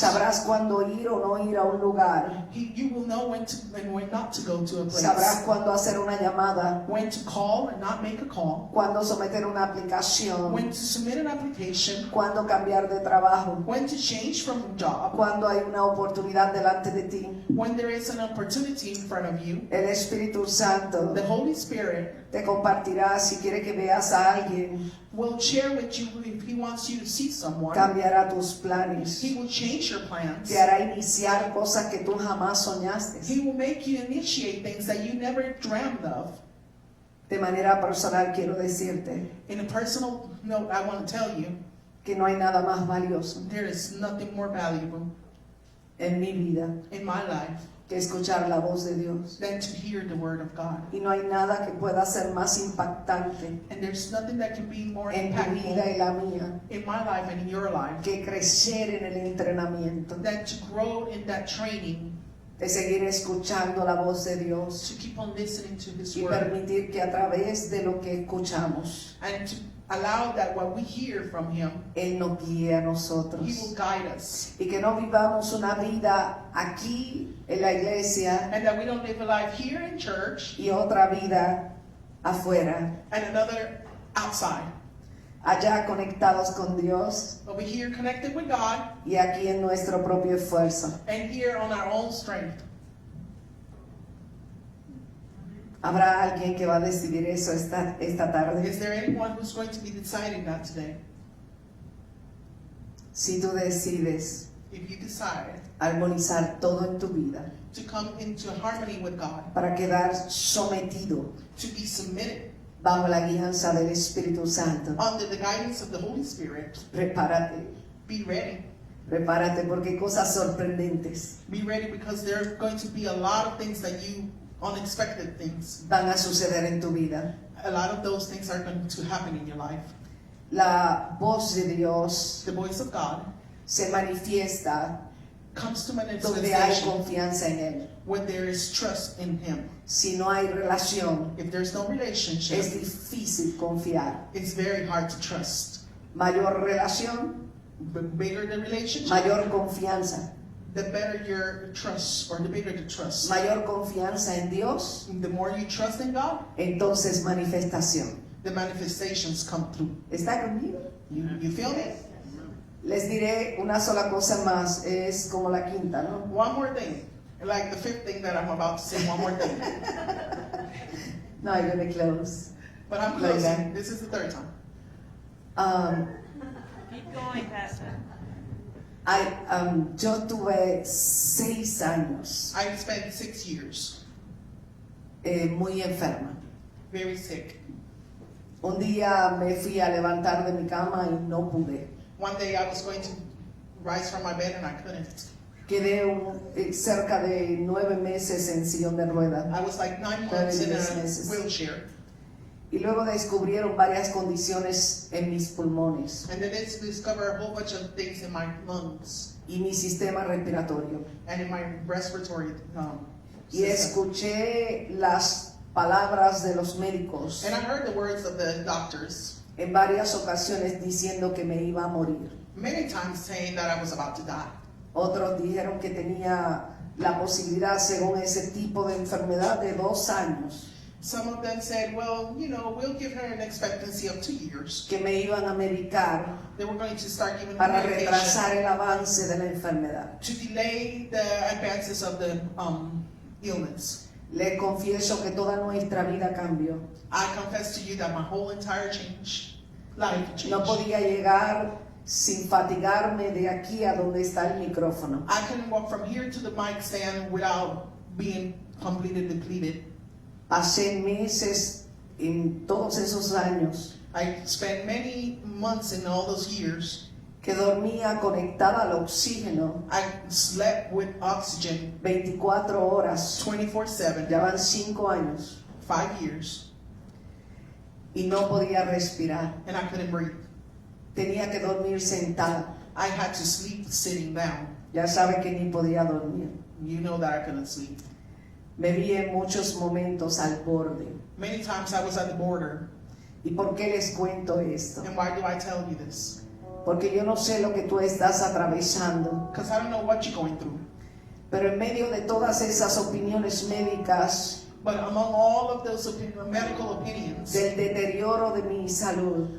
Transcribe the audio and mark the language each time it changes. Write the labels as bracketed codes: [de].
[es] Sabrás cuándo ir o no ir a un lugar. [en] You will know when to and when not to go to a place. [es] Sabrás cuándo hacer una llamada, [en] When to call and not make a call. [es] cuándo someter una aplicación, [en] When to submit an application. [es] cuándo cambiar de trabajo, [en] When to change from a job. [es] cuándo hay una oportunidad delante de ti. [en] When there is an opportunity in front of you. [es] El Espíritu Santo [en] The Holy Spirit [es] te compartirá si quiere que veas a alguien, [en] will share with you if he wants you to see someone. [es] cambiará tus planes, [en] He will change your plans. [es] te hará iniciar cosas que tú jamás soñaste. [en] He will make you initiate things that you never dreamed of. [es] De manera personal quiero decirte [en] In a personal note, I want to tell you, [es] que no hay nada más valioso [en] there is nothing more valuable [es] en mi vida [en] in my life [es] que escuchar la voz de Dios. [en] than to hear the word of God. [es] Y no hay nada que pueda ser más impactante [en] And there's nothing that can be more [es] en tu vida y [en] impactful [es] la mía [en] in my life and in your life [es] que crecer en el entrenamiento, [en] than to grow in that training, [es] de seguir escuchando la voz de Dios [en] to keep on listening to His [es] y [en] word, [es] permitir que a través de lo que escuchamos, [en] and to allow that what we hear from Him, [es] Él nos guíe a [en] He will [es] nosotros. [en] guide us. [es] Y que no vivamos una vida aquí en la iglesia [en] And that we don't live a life here in church [es] y otra vida afuera, [en] and another outside. [es] allá conectados con Dios [en] But we're here connected with God [es] y aquí en nuestro propio esfuerzo. [en] and here on our own strength. [es] ¿Habrá alguien que va a decidir eso esta tarde? [en] Is there anyone who's going to be deciding that today? [es] Si tú decides [en] If you decide [es] armonizar todo en tu vida [en] to come into harmony with God, [es] para quedar sometido [en] to be submitted [es] bajo la guianza del Espíritu Santo, [en] under the guidance of the Holy Spirit, [es] prepárate, [en] be ready. [es] prepárate porque hay cosas sorprendentes [en] Be ready because there are going to be a lot of things that you, unexpected things, [es] van a suceder en tu vida. [en] a lot of those things are going to happen in your life. [es] La voz de Dios [en] The voice of God [es] se manifiesta [en] comes to [es] donde hay [en] manifestation [es] confianza en Él. [en] when there is trust in Him. [es] Si no hay relación, [en] If there's no relationship, [es] es difícil confiar. [en] it's very hard to trust. [es] Mayor relación, [en] The bigger the relationship, [es] mayor confianza. [en] the better your trust, or the bigger the trust. [es] Mayor confianza en Dios, [en] The more you trust in God, [es] entonces manifestación. [en] the manifestations come through. [es] ¿Está conmigo? [en] You feel me? [es] Les diré una sola cosa más, es como la quinta, ¿no? [en] One more thing. Like the fifth thing that I'm about to say, one more thing. No, I'm gonna close. But I'm Like closing. that. This is the third time. Keep going, Pastor. [es] Yo tuve 6 años [en] I spent 6 years [es] muy enferma. [en] very sick. [es] Un día me fui a levantar de mi cama y no pude. [en] One day I was going to rise from my bed and I couldn't. [es] Quedé cerca de 9 meses en sillón de ruedas. [en] I was like 9 months in Yes, a yes. wheelchair. [es] Y luego descubrieron varias condiciones en mis pulmones [en] And then they discovered a whole bunch of things in my lungs [es] y mi sistema respiratorio. [en] and in my respiratory [es] Y [en] system. [es] escuché las palabras de los médicos [en] And I heard the words of the doctors [es] en varias ocasiones diciendo que me iba a morir. [en] many times saying that I was about to die. [es] Otros dijeron que tenía la posibilidad, según ese tipo de enfermedad, de 2 años, [en] Some of them said, well, you know, we'll give her an expectancy of 2 years. [es] que me iban a medicar [en] They were going to start giving her [es] para [en] medication [es] retrasar el avance de la enfermedad. [en] to delay the advances of the illness. [es] Les confieso que toda nuestra vida cambió. [en] I confess to you that my whole entire life changed. [es] No podía llegar sin fatigarme de aquí a donde está el micrófono. [en] I couldn't walk from here to the mic stand without being completely depleted. [es] Pasé meses en todos esos años [en] I spent many months in all those years. [es] que dormía conectada al oxígeno [en] I slept with oxygen [es] 24 horas. [en] 24/7, [es] Ya van 5 años [en] 5 years, [es] y no podía respirar. [en] and I couldn't breathe. [es] Tenía que dormir sentada. [en] I had to sleep sitting down. [es] Ya sabe que ni podía dormir. [en] You know that I couldn't sleep. [es] Me vi en muchos momentos al borde. [en] Many times I was at the border. [es] ¿Y por qué les cuento esto? [en] And why do I tell you this? [es] Porque yo no sé lo que tú estás atravesando, [en] Because I don't know what you're going through. [es] pero en medio de todas esas opiniones médicas, [en] But among all of those medical opinions [es] del deterioro de mi salud,